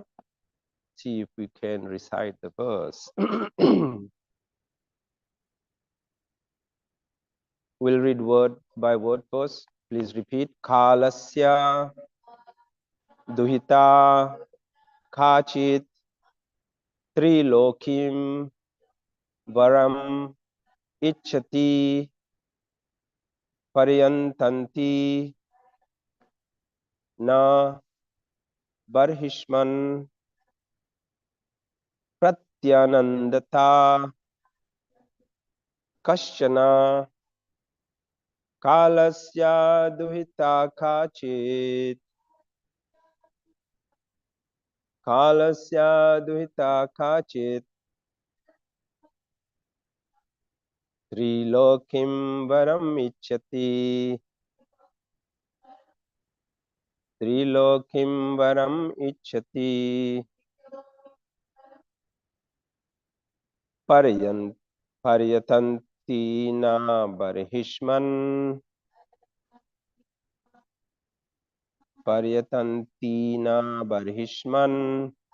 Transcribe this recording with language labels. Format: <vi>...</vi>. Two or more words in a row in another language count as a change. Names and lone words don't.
<en>See if we can recite the verse. We'll read word by word first. Please repeat.</en> <sa>कालस्य दुहिता काचित् त्रिलोकीं वरम् इच्छति पर्यटन्ती न बर्हिष्मन् प्रत्यनन्दत कश्चन कालस्य दुहिता काचित् कालस्य दुहिता काचित् kalasya duhita kachit त्रिलोकीं वरम् इच्छति त्रिलोकीं वरम् इच्छति पर्यन् पर्यटन्ती न बर्हिष्मन् पर्यटन्ती न बर्हिष्मन्</sa>